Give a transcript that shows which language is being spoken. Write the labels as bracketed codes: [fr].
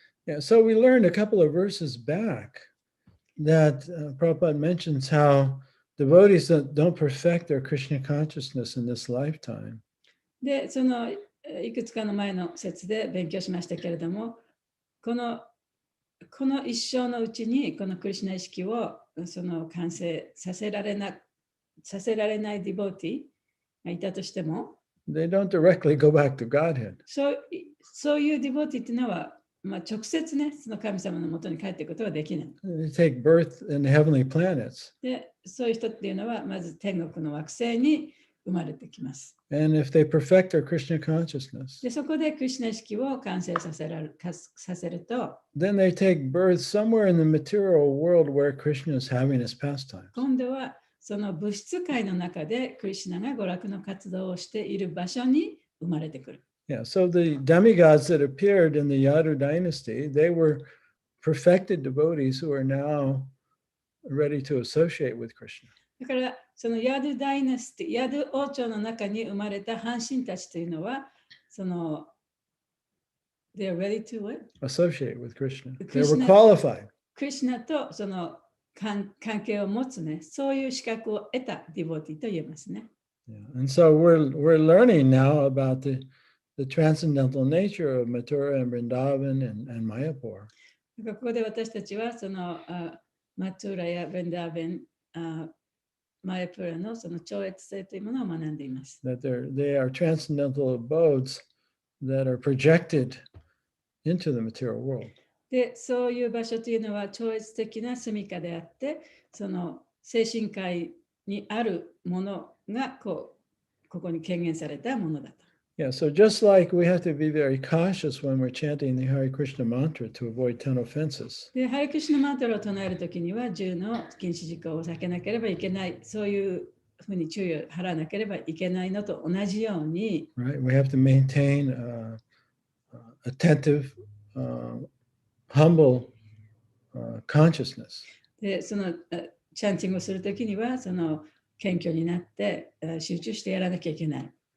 [en] Yeah, so we learned a couple of verses back that Prabhupada mentions how devotees that don't perfect their Krishna consciousness in this lifetime, [ja] で、そのいくつかの前の説で勉強しましたけれども、この一生のうちにこのクリシュナ意識をその完成させられないディボーティがいたとしても、 [en] they don't directly go back to Godhead. [ja] そういうディボーティっていうのは、直接ね、その神様のもとに帰っていくことはできない。 [en] They take birth in the heavenly planets. [ja] で、そういう人っていうのは、まず天国の惑星に生まれてきます。 [en] And if they perfect their Krishna consciousness, [ja] で、そこでクリシュナ意識を完成させると、 [en] then they take birth somewhere in the material world where Krishna is having his pastimes. [ja] 今度はその物質界の中でクリシュナが娯楽の活動をしている場所に生まれてくる。 [en] Yeah, so the demigods that appeared in the Yadu dynasty, they were perfected devotees who are now ready to associate with Krishna. [ja] だからそのヤドダイナスティ、ヤド王朝の中に生まれた半神たちというのは、その [en] they are ready to what? Associate with Krishna. They were Krishna- qualified. [ja] クリシュナとその関係を持つね、そういう資格を得たディボティと言えますね。 [en] Yeah. And so we're learning now about the transcendental nature of Mathura and Vrindavan and Mayapur. [ja] だからここで私たちはそのマトゥーラやベンダーベン、マヤプラのその超越性というものを学んでいます。 [en] That they are transcendental abodes that are projected into the material world. [ja] で、そういう場所というのは超越的な住処であって、その精神界にあるものがここに権限されたものだと。 [en] Yeah, so just like we have to be very cautious when we're chanting the Hare Krishna mantra to avoid 10 offenses. [ja] で、ハレクリシュナマントラを唱えるときには10の禁止事項を避けなければいけない、そういうふうに注意を払わなければいけないのと同じように、 [en] Right? We have to maintain attentive, humble consciousness. [ja] で、そのチャンティングをするときには、その謙虚になって集中してやらなきゃいけない。